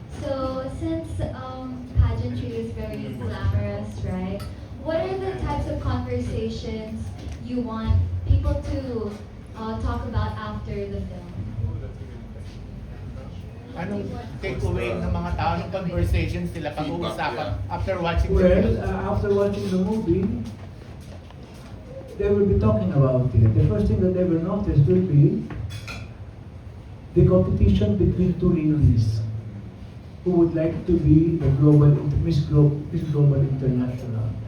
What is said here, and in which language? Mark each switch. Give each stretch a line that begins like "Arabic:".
English: So, since pageantry is very glamorous, right? What are the types of conversations you want people to talk about after the film?
Filipino: Anong takeaway ng mga tao ng conversations nila pag-uusapan
English: after watching the Well, film? after watching the movie, they will be talking about it. The first thing that they will notice will be the competition between two ladies who would like to be the Miss Global International.